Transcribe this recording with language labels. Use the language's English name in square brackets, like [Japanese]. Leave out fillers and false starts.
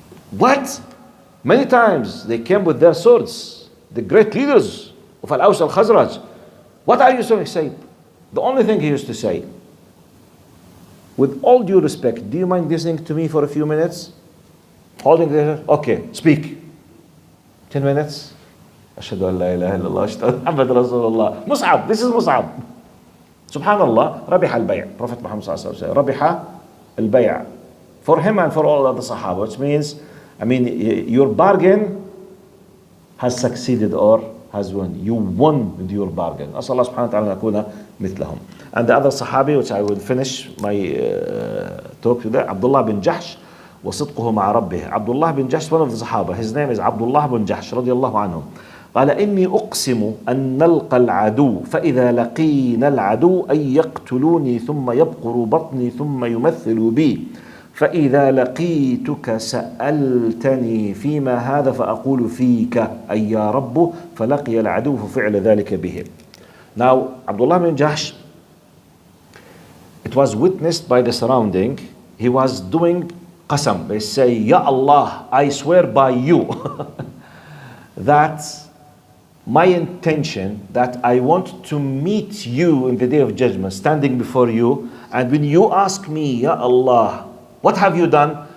[English] What? Many times they came with their swords, the great leaders of Al-Aws al-Khazraj. What are you saying? Say, the only thing he used to say, with all due respect, do you mind listening to me for a few minutes? Holding the, okay, speak. 10 minutes. [Arabic] أشهد أن لا إله إلا الله أشهد محمد رسول الله. [English] Mus'ab, this is Mus'ab. [Arabic] Subhanallah, ربح البيع. Prophet Muhammad صلى الله عليه وسلم, ربح البيع. [English] For him and for all other Sahaba, which means, I mean, your bargain has succeeded or has won. You won with your bargain. [Arabic] أسأل الله سبحانه وتعالى أن أكون مثلهم. [English] And the other Sahabi, which I will finish my talk today, Abdullah bin Jahsh, [Arabic] وصدقه مع ربه. [English] Abdullah bin Jahsh, one of the Sahaba, his name is Abdullah bin Jahsh [Arabic] رضي الله عنه. قال إني أقسم أن نلقى العدو فإذا لقينا العدو أن يقتلوني ثم يبقر بطني ثم يمثل بي فإذا لقيتك سألتني فيما هذا فأقول فيك أي يا رب فلقي العدو ففعل ذلك به. [English] Now Abdullah bin Jahsh, it was witnessed by the surrounding. He was doing qasam. They say, Ya Allah, I swear by you that my intention, that I want to meet you in the day of judgment, standing before you, and when you ask me, Ya Allah, what have you done?